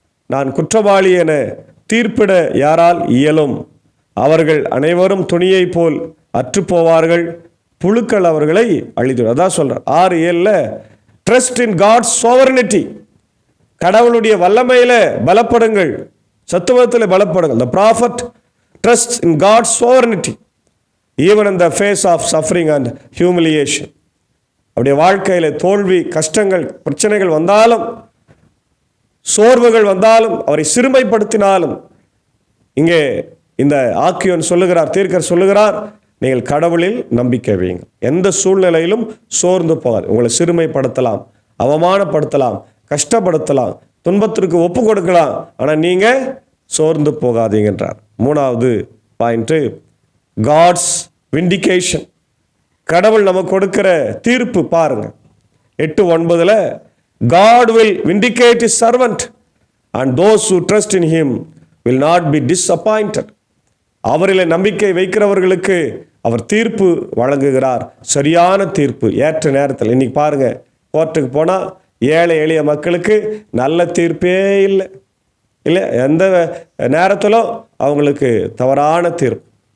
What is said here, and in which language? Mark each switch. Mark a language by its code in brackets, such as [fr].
[ta] நான் குற்றவாளி என தீர்ப்பிட யாரால் இயலும்? அவர்கள் அனைவரும் துணியை போல் அற்றுப்போவார்கள். புழுக்கள் அவர்களை அழித்து. அதான் சொல்றார் 6:7. [en] Trust in God's sovereignty. [ta] கடவுளுடைய வல்லமையில பலப்படுங்கள், சத்துவத்தில் பலப்படுங்கள். [en] The prophet trusts in God's sovereignty even in the face of suffering and humiliation. [ta] அவருடைய வாழ்க்கையில தோல்வி, கஷ்டங்கள், பிரச்சனைகள் வந்தாலும், சோர்வுகள் வந்தாலும், அவரை சிறுமைப்படுத்தினாலும், இங்கே இந்த ஆக்கியோன் சொல்லுகிறார், தீர்க்கர் சொல்லுகிறார், நீங்கள் கடவுளில் நம்பிக்கை வையுங்க. எந்த சூழ்நிலையிலும் சோர்ந்து போகாது. உங்களை சிறுமைப்படுத்தலாம், அவமானப்படுத்தலாம், கஷ்டப்படுத்தலாம், துன்பத்திற்கு ஒப்பு கொடுக்கலாம். ஆனால் நீங்க சோர்ந்து போகாதீங்கன்றார். 3வது பாயிண்ட், [en] God's vindication. [ta] கடவுள் நமக்கு கொடுக்கிற தீர்ப்பு பாருங்க. [en] 8:9 God will vindicate his servant and those who trust in him will not be disappointed. [ta] அவரிலே நம்பிக்கை வைக்கிறவர்களுக்கு அவர் தீர்ப்பு வழங்குகிறார். சரியான தீர்ப்பு, ஏற்ற நேரத்தில். இன்னைக்கு பாருங்க, கோர்ட்டுக்கு போனால் ஏழை எளிய மக்களுக்கு நல்ல தீர்ப்பே இல்லை. எந்த நேரத்திலும் அவங்களுக்கு தவறான தீர்ப்பு.